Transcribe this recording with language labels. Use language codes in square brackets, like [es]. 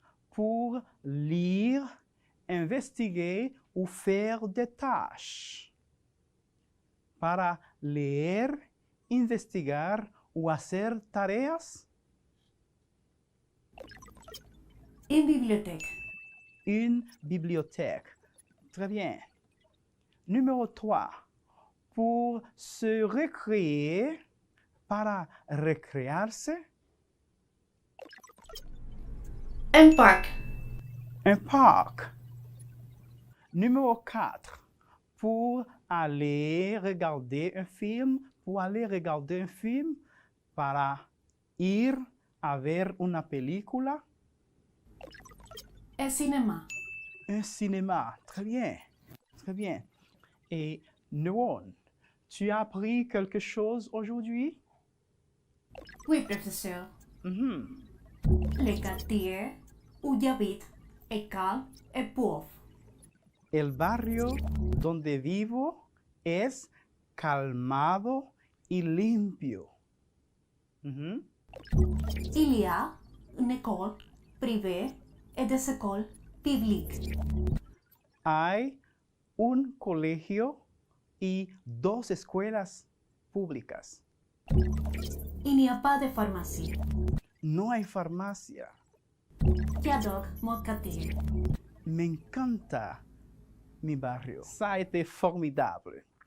[fr] Pour lire, investiguer ou faire des tâches. [es] Para leer, investigar o hacer tareas. [fr] Une bibliothèque. Une bibliothèque. Très bien. Numéro 3. Pour se recréer, [es] para recrearse. [fr] Un parc. Un parc. Numéro 4. Pour aller regarder un film. Pour aller regarder un film. [es] Para ir a ver una película. [fr] Un cinéma. Un cinéma. Très bien. Très bien. Et Neuron, tu as appris quelque chose aujourd'hui? Oui, professeur. Le quartier où j'habite est calme et pauvre. [es] El barrio donde vivo es calmado y limpio. [fr] Il y a une école privée et des écoles publiques. [es] Hay un colegio y 2 escuelas públicas. [fr] Il n'y a pas de pharmacie. [es] No hay farmacia. [fr] J'adore mon quartier. [es] Me encanta mi barrio. [fr] Ça a été formidable.